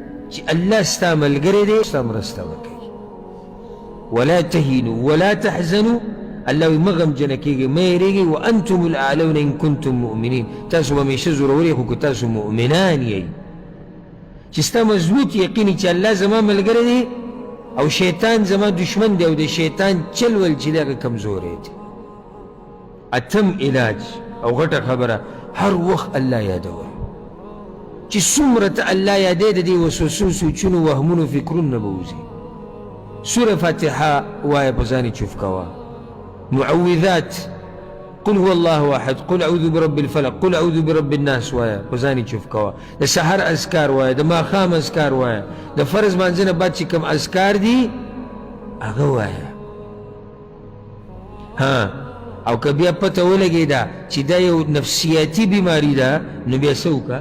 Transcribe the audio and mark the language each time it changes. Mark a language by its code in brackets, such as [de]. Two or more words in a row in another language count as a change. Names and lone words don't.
[ps] چې الله ستا ملګری دی ستا مرسته وکړي. [ar] ولا تهینوا ولا تحزنوا، [ps] الله وی مه غمجنه کېږئ مه یېرېږئ، [ar] وانتم الاعلون ان کنتم مؤمنین، [ps] تاسو به همیشه زوروري خو که تاسو مؤمنان یئ. چې ستا مضبوط یقین چې الله زما ملګری دی او شیطان زما دشمن دی او د شیطان چل ول چې دی هغه کمزوری دی. اتم علاج او غټه خبره هر وخت الله یادوه، چې څومره ته الله یادې د دې وسوسو سوچونو وهمونو فکرونو نه به وځي. سوره فاتحه وایه په ځان یې چوف کوه، [ar] معوذات قل هو الله احد، قل اعوذ برب الفلق، قل اعوذ برب الناس [ps] وایه په ځان یې چوف کوه. د سحر اذکار وایه، د ماښام اذکار وایه، د فرض مانځه نه بعد چې کوم اذکار دي هغه وایه. ها او که بیا پته ولګېده چې دا یو نفسیاتي بیماري ده نو بیا څه وکړه؟